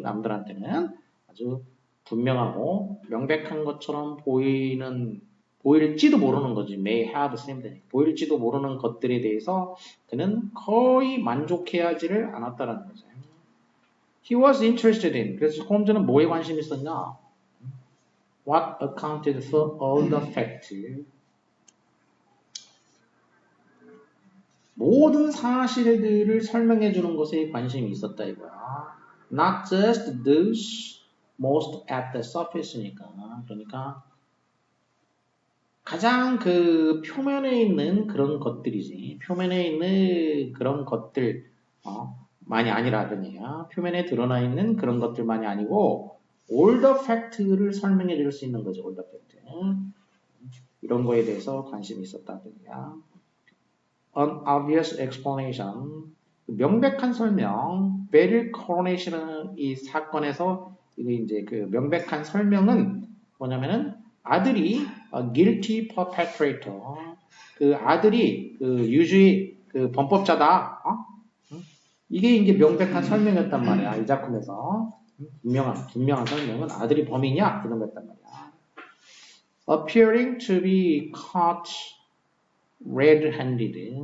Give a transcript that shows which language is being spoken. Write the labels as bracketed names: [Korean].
[Korean] 남들한테는 아주 분명하고 명백한 것처럼 보일지도 모르는 거지. [English] may have seemed [Korean] 보일지도 모르는 것들에 대해서 그는 거의 만족해하지를 않았다라는 거지. [English] He was interested in. [Korean] 그래서 홈즈는 뭐에 관심이 있었냐? [English] What accounted for all the facts. [Korean] 모든 사실들을 설명해 주는 것에 관심이 있었다 이거야. [English] Not just those most at the surface니까. [Korean] 그러니까 가장 그 표면에 있는 그런 것들이지. 표면에 있는 그런 것들 많이 아니라는 얘기야. 표면에 드러나 있는 그런 것들만이 아니고 [English] all the fact [Korean] 를 설명해 줄 수 있는 거죠. all the fact. 이런 거에 대해서 관심이 있었다는 얘기야. [English] An obvious explanation. [Korean] 명백한 설명. Beryl coronation은 이 사건에서 이게 이제 그 명백한 설명은 뭐냐면은 아들이 [English] guilty perpetrator. [Korean] 그 아들이 그 유죄 그 범법자다. 이게 이제 명백한 설명이었단 말이야. 이 작품에서 분명한 설명은 아들이 범인이야 이런 거였단 말이야. [English] Appearing to be caught red-handed.